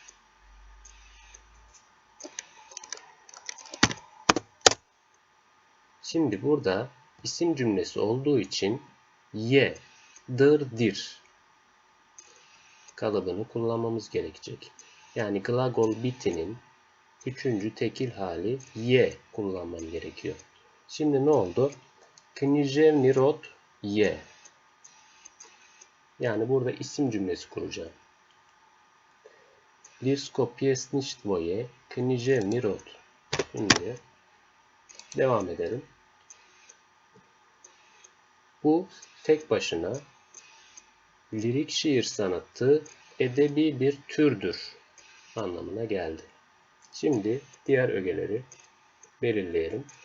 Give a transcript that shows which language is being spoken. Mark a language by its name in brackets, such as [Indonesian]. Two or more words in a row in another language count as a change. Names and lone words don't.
[Turkish] Şimdi burada isim cümlesi olduğu için ye, dir kalıbını kullanmamız gerekecek. Yani [Bosnian] glagol bitinin [Turkish] üçüncü tekil hali ye kullanmam gerekiyor. Şimdi ne oldu? [Bosnian] Književni rod je. [Turkish] Yani burada isim cümlesi kuracağım. [Bosnian] Lirsko pjesništvo je književni rod. [Turkish] Şimdi devam edelim. Bu tek başına lirik şiir sanatı edebi bir türdür anlamına geldi. Şimdi diğer ögeleri belirleyelim.